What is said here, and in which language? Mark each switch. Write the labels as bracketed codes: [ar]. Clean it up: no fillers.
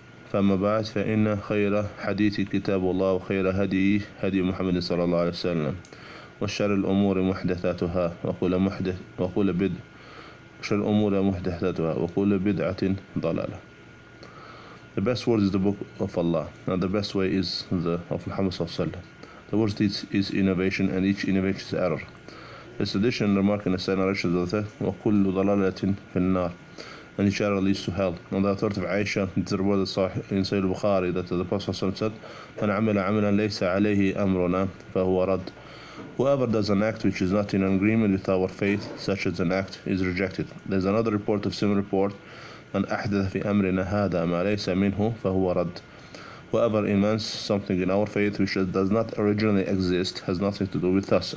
[ar] فأما بعد فإن خير حديث كتاب الله وخير هدي هدي محمد صلى الله عليه وسلم وشر الأمور محدثاتها وكل بدعة شر الأمور محدثاتها وكل بدعة ضلالة. [en] The best word is the book of Allah, and the best way is the of Muhammad sallallahu alaihi wasallam. The word is innovation, and each innovation is error. This addition remark in the same narration that [ar] وكل ضلالة في النار, [en] and each error leads to hell. On the authority of Aisha, it's reported in Sahih Bukhari that the Prophet sallallahu alaihi wasallam said, [ar] من عمل عملا ليس عليه أمرنا فهو رد. [en] Whoever does an act which is not in agreement with our faith, such as an act, is rejected. There's another report of similar report, [ar] من أحدث في أمرنا هذا ما ليس منه فهو رد. [en] Whoever invents something in our faith which does not originally exist has nothing to do with us.